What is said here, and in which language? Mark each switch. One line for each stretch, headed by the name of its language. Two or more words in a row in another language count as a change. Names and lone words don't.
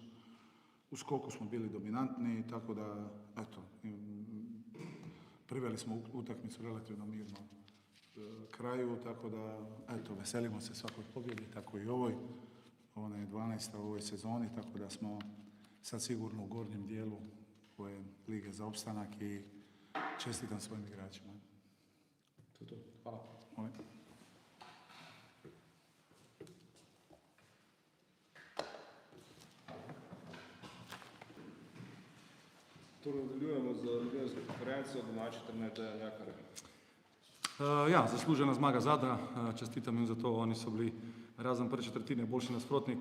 Croatian: U skoku smo bili dominantni, tako da, eto, priveli smo utakmicu relativno mirno kraju, tako da, eto, veselimo se svakoj pobjedi, tako i ovoj. Ona je 12. u ovoj sezoni, tako da smo sad sigurno u gornjem dijelu koje lige za opstanak i čestitam svojim igračima. To. Hvala. Ove.
Slovenian: Torej, nadaljujemo z novinarsko konferenco, domači trener Dejan Jakar. Ja, zaslužena zmaga Zadra, čestitam jim za to, oni so bili razen prve četrtine boljši nasprotnik.